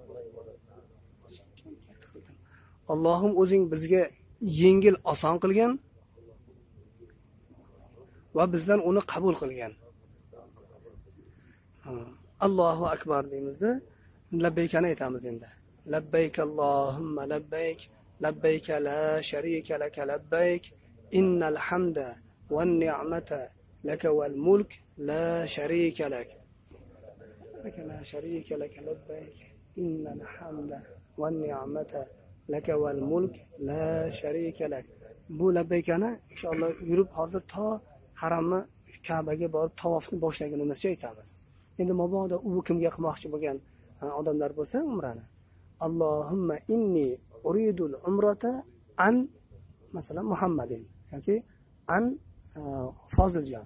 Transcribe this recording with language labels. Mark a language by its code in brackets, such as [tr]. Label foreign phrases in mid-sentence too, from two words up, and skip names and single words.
[uz] Allohim o'zing bizga yengil oson qilgan va bizdan uni qabul qilgan. [ar] الله أكبر [uz] deymizda, labbaykani aytamiz endi. [ar] لبيك اللهم لبيك لبيك لا شريك لك لبيك إن الحمد والنعمة لك والملك لا شريك لك. لا شريك لك لبيك إن الحمد والنعمة لك والملك لا شريك لك. [uz] Bu labbaykani inshaalloh yurib hozir to haramni Ka'baga borib tavofni boshlaganimizcha aytamiz. Endi mabodo u kimga qilmoqchi bo'lgan odamlar bo'lsa umrani. [ar] اللهم إني أريد العمرة عن مثلا محمد yoki عن Foziljon.